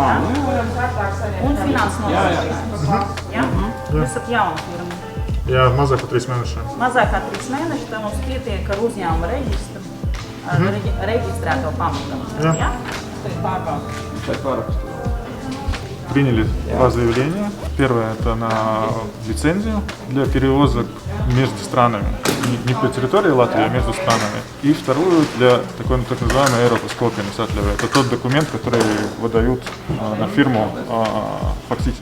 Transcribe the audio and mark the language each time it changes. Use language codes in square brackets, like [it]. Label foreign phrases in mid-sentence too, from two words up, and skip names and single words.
[lv] Ja? Un finanses nosacījums. Ja? Jūs esat jauna firma. Jā, mazāk par 3 mēnešiem. Mazāk kā 3 mēneši, tad mums pietiek ar uzņēmuma reģistru, reģistrēto pamatu. Jā. Ja? Tas ir pārbauda. [ru] приняли два заявления. Первое – это на лицензию для перевозок между странами. Не по территории Латвии, а между странами. И вторую для такой, так называемой [lv] Eiropas-kopienas atļauja. [ru] Это тот документ, который выдают на фирму фактически.